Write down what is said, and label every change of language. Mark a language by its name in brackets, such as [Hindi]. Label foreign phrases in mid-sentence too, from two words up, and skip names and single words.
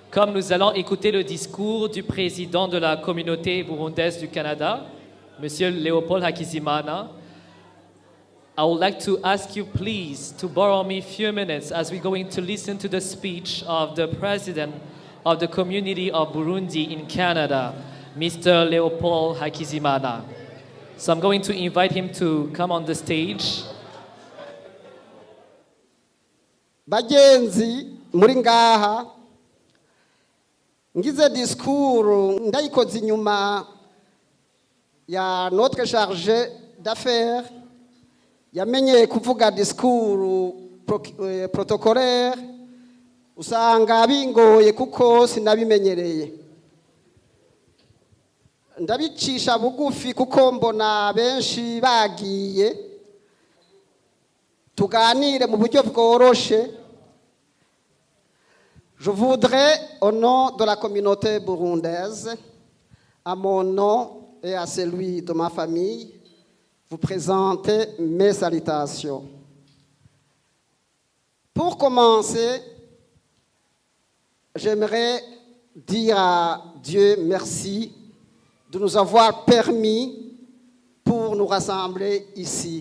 [French] programme, nous allons écouter le discours du président de la communauté burundaise du Canada, Monsieur Léopold Hakizimana. [English] I would like to ask you please to borrow me a few minutes as we're going to listen to the speech of the president of the community of Burundi in Canada, Mr. Léopold Hakizimana. So I'm going to invite him to come on the stage. [Rundi] Bagenzi muri ngaha ngize discours ndayikoze inyuma ya [French] notre chargé d'affaires [Rundi] yamenyeye kuvuga [French] discours protocolaire [Rundi] usanga bingoye kuko sinabimenyereye ndabicisha bugufi kuko mbona benshi bagiye tuganire mu buryo bworoshe. [French] Je voudrais, au nom de la communauté burundaise, à mon nom et à celui de ma famille, vous présenter mes salutations. Pour commencer, j'aimerais dire à Dieu merci de nous avoir permis pour nous rassembler ici.